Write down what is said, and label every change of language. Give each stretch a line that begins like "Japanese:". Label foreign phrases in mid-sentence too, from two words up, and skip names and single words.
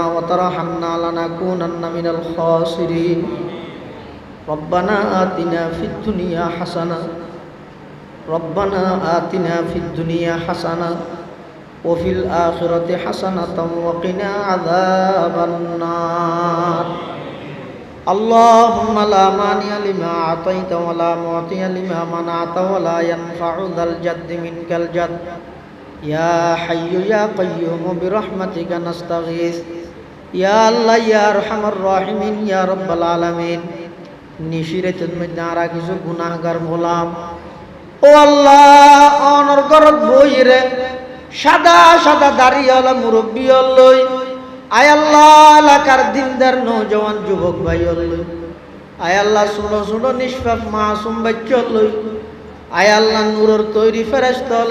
Arabic: وترحمنا لنكونن من الخاسرين ربنا آتنا في الدنيا حسنة ربنا آتنا في الدنيا حسنة وفي الآخرة حسنة وقنا عذاب النار اللهم لا مانع لما أعطيت ولا معطي لما منعت ولا ينفع ذا الجد منك الجد يا حي يا قيوم برحمتك نستغيث يا الله يا أرحم الراحمين يا رب العالمين
Chittagonian: নিশিরাতের মধ্যে আর কিছু গুনাহগার গোলাম ও আল্লাহ অনর গরত বইরে সাদা সাদা দাড়িওয়ালা মুরব্বী লই আয় আল্লাহ এলাকার দিনদার নৌজওয়ান যুবক ভাই লই আয় আল্লাহ ছোটো ছোটো নিষ্পাপ মাসুম বাচ্চা লই আয় আল্লাহ নূরের তৈরি ফেরেশতা হলে